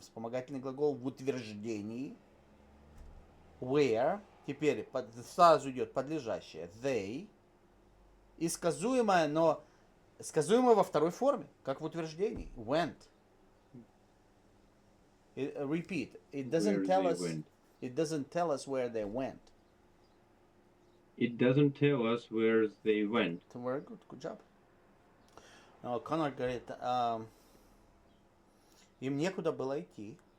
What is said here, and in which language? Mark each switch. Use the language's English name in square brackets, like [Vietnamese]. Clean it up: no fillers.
[Russian] Вспомогательный глагол в утверждении. [English] Where. [Russian] Теперь сразу идет подлежащее. [English] They. [Russian] И сказуемое, но сказуемое во второй форме, как в утверждении. [English] Went. Repeat. It doesn't tell us. It doesn't tell us where they went. It doesn't tell us where they went. Very good. Good job. [Russian] Конор говорит, им некуда было идти.